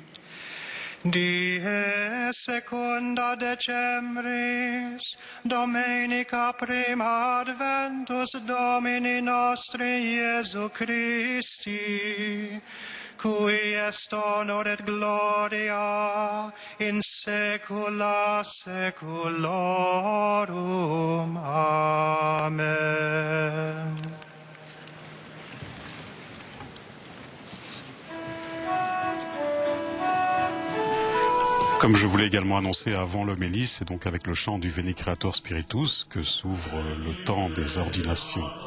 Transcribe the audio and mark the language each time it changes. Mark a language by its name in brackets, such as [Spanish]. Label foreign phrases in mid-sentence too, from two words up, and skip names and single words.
[Latin] Die secunda decembris, Domenica prima adventus Domini nostri Iesu Christi, cui est honor et gloria in saecula saeculorum. Amen. [French] Comme je vous l'ai également annoncé avant l'homélie, c'est donc avec le chant du Veni Creator Spiritus que s'ouvre le temps des ordinations.